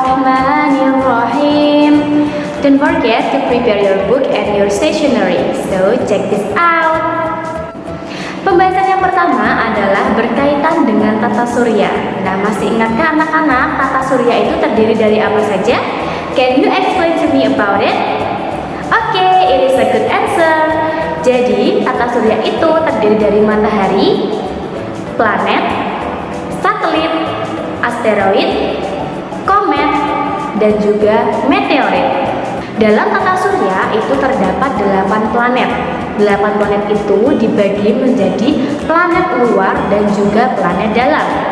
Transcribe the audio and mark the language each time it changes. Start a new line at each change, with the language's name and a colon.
English: Bismillahirrahmanirrahim. Don't forget to prepare your book and your stationery. So check this out.
Indonesian: Pembahasan yang pertama adalah berkaitan dengan Tata Surya. Nah, masih ingatkah anak-anak Tata Surya itu terdiri dari apa saja?
English: Can you explain to me about it? Okay, it is a good answer.
Indonesian: Jadi, Tata Surya itu terdiri dari matahari, planet, satelit, asteroid, komet, dan juga meteorit. Dalam Tata Surya itu terdapat 8 planet. 8 planet itu dibagi menjadi planet luar dan juga planet dalam.